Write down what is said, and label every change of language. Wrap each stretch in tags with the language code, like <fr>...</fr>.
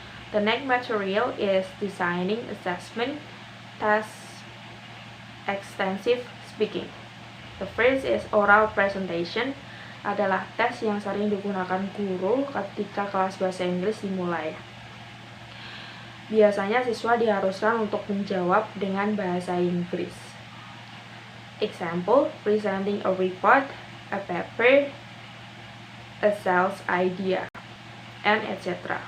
<en>The next material is designing, assessment, task, extensive speaking. The first is oral presentation,</en> <id>adalah tes yang sering digunakan guru ketika kelas bahasa Inggris dimulai. Biasanya siswa diharuskan untuk menjawab dengan bahasa Inggris.</id> <en>Example, presenting a report, a paper, a sales idea, and etc.</en>